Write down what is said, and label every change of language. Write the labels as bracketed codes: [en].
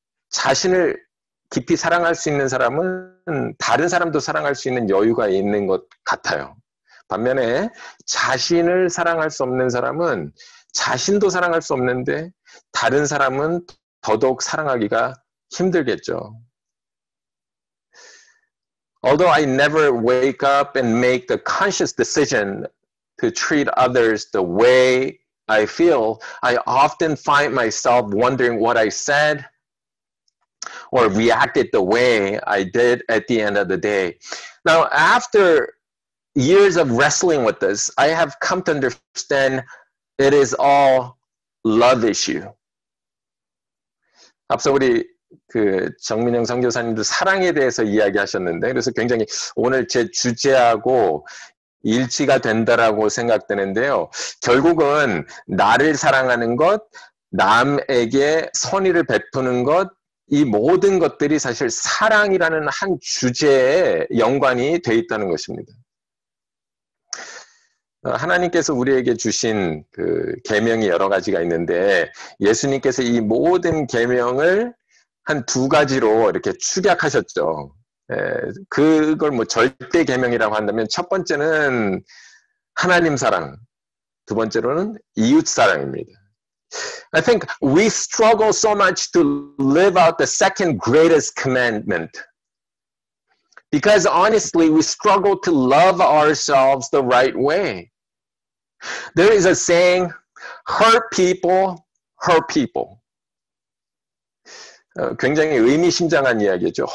[ko] 자신을 깊이 사랑할 수 있는 사람은 다른 사람도 사랑할 수 있는 여유가 있는 것 같아요. 반면에 자신을 사랑할 수 없는 사람은 자신도 사랑할 수 없는데 다른 사람은 더더욱 사랑하기가 힘들겠죠. [en] Although I never wake up and make the conscious decision to treat others the way I feel, I often find myself wondering what I said or reacted the way I did at the end of the day. Now, after years of wrestling with this, I have come to understand it is all love issue. [ko] 앞서 우리 그 정민영 선교사님도 사랑에 대해서 이야기하셨는데, 그래서 굉장히 오늘 제 주제하고 일치가 된다라고 생각되는데요. 결국은 나를 사랑하는 것, 남에게 선의를 베푸는 것, 이 모든 것들이 사실 사랑이라는 한 주제에 연관이 돼 있다는 것입니다. 하나님께서 우리에게 주신 그 계명이 여러 가지가 있는데 예수님께서 이 모든 계명을 한 두 가지로 이렇게 축약하셨죠. 그걸 뭐 절대 계명이라고 한다면 첫 번째는 하나님 사랑, 두 번째로는 이웃 사랑입니다. [en] I think we struggle so much to live out the second greatest commandment. Because honestly, we struggle to love ourselves the right way. There is a saying, hurt people, hurt people. [ko] 굉장히 의미심장한 이야기죠.